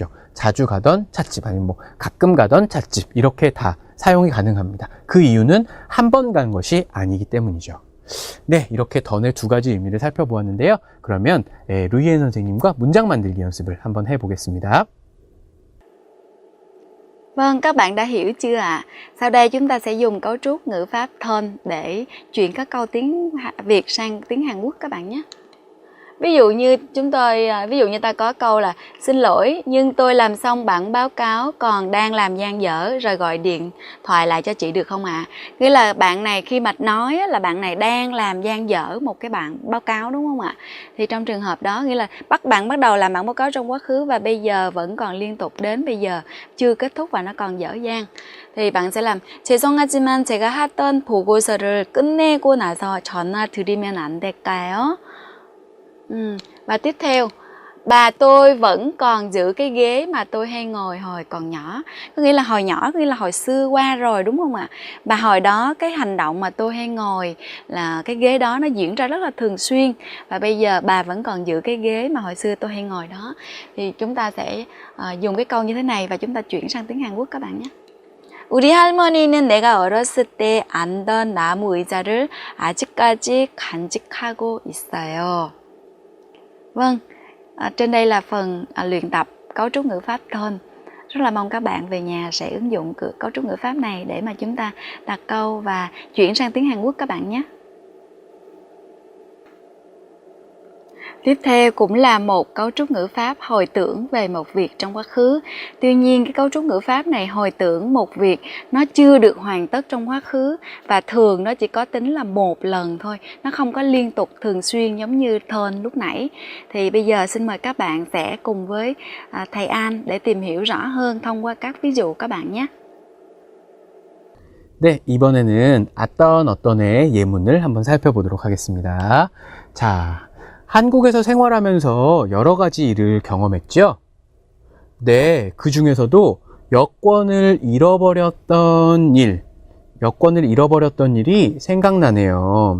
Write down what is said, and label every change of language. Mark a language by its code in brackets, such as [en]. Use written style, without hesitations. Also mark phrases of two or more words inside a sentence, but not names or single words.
[ko] 자주 가던 찻집, 아니면 뭐 가끔 가던 찻집, 이렇게 다 사용이 가능합니다. 그 이유는 한 번 간 것이 아니기 때문이죠. 네, 이렇게 던의 2가지 의미를 살펴보았는데요. 그러면 루이엔 선생님과 문장 만들기 연습을 한번 해보겠습니다. [vi] Vâng, các bạn đã hiểu chưa ạ? Sau đây chúng ta sẽ dùng cấu trúc ngữ pháp thân để chuyển các câu tiếng Việt sang tiếng Hàn Quốc các bạn nhé. Ví dụ như ta có câu là xin lỗi nhưng tôi làm xong bản báo cáo còn đang làm dang dở, rồi gọi điện thoại lại cho chị được không ạ? Nghĩa là bạn này khi mà nói là bạn này đang làm dang dở một cái bản báo cáo, đúng không ạ? Thì trong trường hợp đó nghĩa là bạn bắt đầu làm bản báo cáo trong quá khứ và bây giờ vẫn còn liên tục đến bây giờ chưa kết thúc và nó còn dở dang. thì bạn sẽ làm [ko] 죄송하지만 제가 하던 보고서를 끝내고 나서 전화 드리면 안 될까요? [vi] Và tiếp theo, bà tôi vẫn còn giữ cái ghế mà tôi hay ngồi hồi còn nhỏ. Có nghĩa là hồi nhỏ, có nghĩa là hồi xưa qua rồi, đúng không ạ? Bà hồi đó cái hành động mà tôi hay ngồi là cái ghế đó nó diễn ra rất là thường xuyên. Và bây giờ bà vẫn còn giữ cái ghế mà hồi xưa tôi hay ngồi đó. Thì chúng ta sẽ dùng cái câu như thế này và chúng ta chuyển sang tiếng Hàn Quốc các bạn nhé. [ko] 우리 할머니는 내가 어렸을 때 앉던 나무 의자를 아직까지 간직하고 있어요. [vi] Vâng, trên đây là phần luyện tập cấu trúc ngữ pháp thân. Rất là mong các bạn về nhà sẽ ứng dụng cấu trúc ngữ pháp này để mà chúng ta đặt câu và chuyển sang tiếng Hàn Quốc các bạn nhé. Tiếp theo cũng là một cấu trúc ngữ pháp hồi tưởng về một việc trong quá khứ. Tuy nhiên cái cấu trúc ngữ pháp này hồi tưởng một việc nó chưa được hoàn tất trong quá khứ và thường nó chỉ có tính là một lần thôi. Nó không có liên tục thường xuyên giống như turn lúc nãy. Thì bây giờ xin mời các bạn sẽ cùng với thầy An để tìm hiểu rõ hơn thông qua các ví dụ các bạn nhé. [ko] 네, 이번에는 어떤의 예문을 한번 살펴보도록 하겠습니다. 자, 한국에서 생활하면서 여러 가지 일을 경험했죠? 네, 그 중에서도 여권을 잃어버렸던 일이 생각나네요.